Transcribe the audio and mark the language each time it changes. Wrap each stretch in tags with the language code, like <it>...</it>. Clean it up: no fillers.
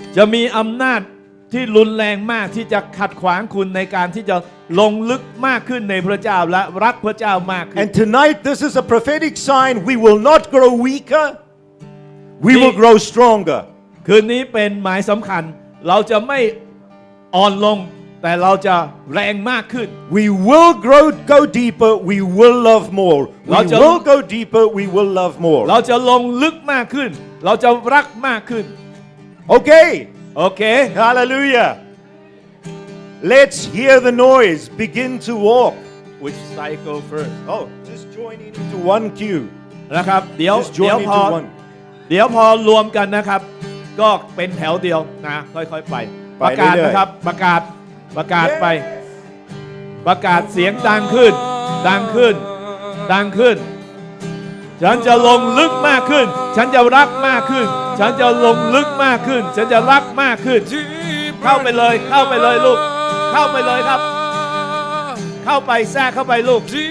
<th>จะมีอำนาจที่รุนแรงมากที่จะขัดขวางคุณในการที่จะลงลึกมากขึ้นในพระเจ้าและรักพระเจ้ามากขึ้น</th> <en>And tonight this is a prophetic sign. We will not grow weaker. We will grow stronger.</en> <th>คืนนี้เป็นหมายสำคัญเราจะไม่อ่อนลงแต่เราจะแรงมากขึ้น</th> <en>We will go deeper. We will love more. We will go deeper. We will love more.</en> <th>เราจะลงลึกมากขึ้นเราจะรักมากขึ้น</th> <en>Okay.</en> <th>โอเค</th> <en>Hallelujah. Let's hear the noise. Begin to walk. Which side go first Oh, just join in into one queue.</en> <th>นะครับเดี๋ยว</th> <en>Just join</en> <th>พอ</th> <en>into one.</en> <th>เดี๋ยวพอรวมกันนะครับก็เป็นแถวเดียวนะค่อยๆไป ไป ประกาศ เรื่อยๆ นะครับประกาศไปประกาศเสียงดังขึ้นดังขึ้นดังขึ้นฉันจะลงลึกมากขึ้นฉันจะรักมากขึ้นฉันจะลงลึกมากขึ้นฉันจะรักมากขึ้นเข้าไปเลยเข้าไปเลยลูกเข้าไปเลยครับเข้าไปแทรกเข้าไปลูก</th>